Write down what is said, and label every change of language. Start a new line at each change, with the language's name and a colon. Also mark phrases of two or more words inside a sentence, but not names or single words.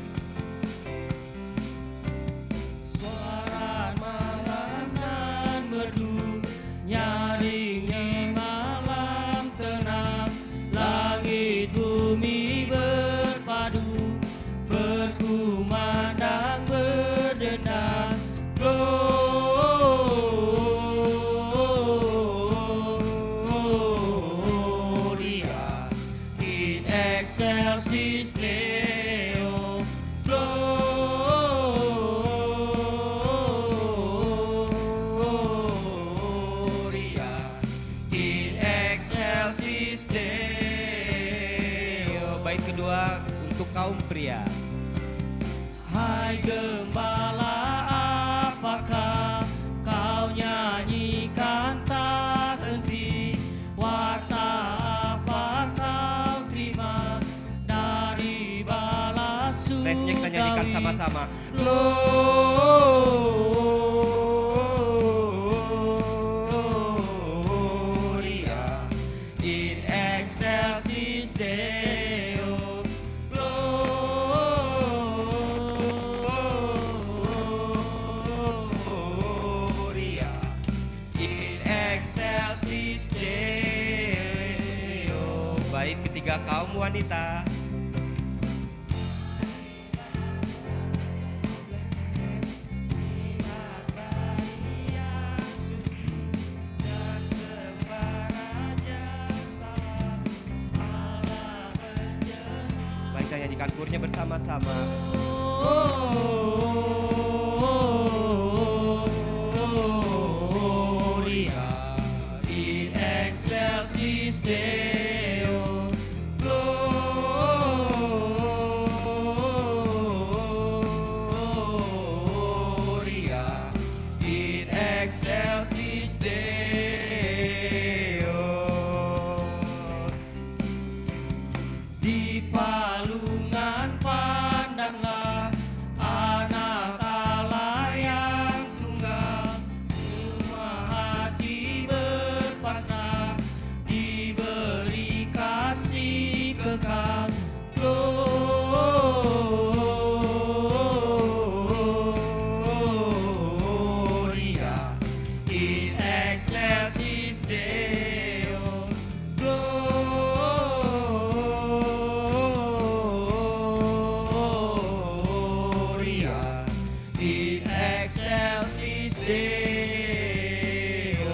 Indonesian: Suara malak nan merdu, nyaring di malam tenang. Langit bumi berpadu, berkumandang berdendang.
Latin: Gloria in excelsis Deo, Gloria in excelsis Deo.
Indonesian: Bait kedua untuk kaum pria. Hai gembala, apakah kau nyanyikan tak henti? Warta apa kau terima dari bala surgawi? Refnya kita nyanyikan sama-sama.
Latin: Gloria in excelsis Deo, Gloria in excelsis Deo.
Indonesian: Bait ketiga kaum wanita. Lihat bayi yang suci dan sembah Raja Salam, Allah penjemah. Mari kita nyanyikan kurnya bersama-sama.
Latin: Gloria in excelsis Deo, Gloria in excelsis Deo.
Indonesian: Di palungan pandanglah anak Allah yang tunggal, semua hati berpasrah, diberi kasih kekal.
Latin: Gloria in excelsis Deo, Gloria in excelsis Deo.